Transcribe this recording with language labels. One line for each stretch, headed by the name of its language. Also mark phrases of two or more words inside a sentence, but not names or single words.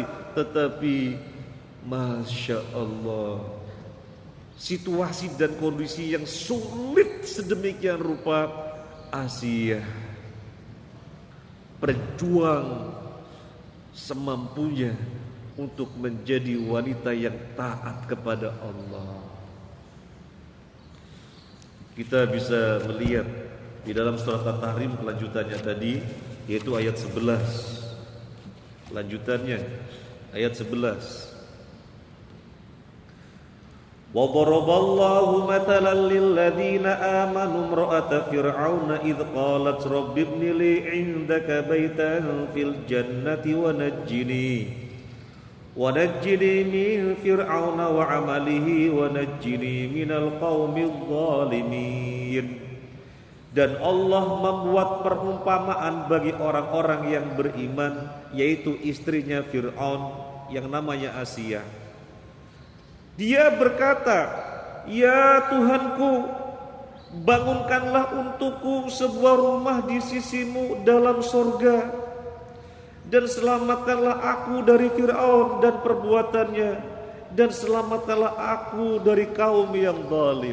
Indonesian: Tetapi
Arabic: ما شاء الله,
Indonesian: situasi dan kondisi yang sulit sedemikian rupa, Asia berjuang semampunya untuk menjadi wanita yang taat kepada Allah. Kita bisa melihat di dalam surat At-Tahrim kelanjutannya tadi, yaitu ayat 11. Lanjutannya ayat 11.
Arabic: وضرب الله مثلا للذين آمنوا امرأة فرعون إذ قالت رب ابن لي عندك بيتا في الجنة ونجني من فرعون وعمله ونجني من القوم الظالمين.
Indonesian: Dan Allah membuat perumpamaan bagi orang-orang yang beriman, yaitu istrinya Fir'aun yang namanya Asia. Dia berkata, ya Tuhanku, bangunkanlah untukku sebuah rumah di sisimu dalam surga, dan selamatkanlah aku dari Fir'aun dan perbuatannya, dan selamatkanlah aku dari kaum yang zalim.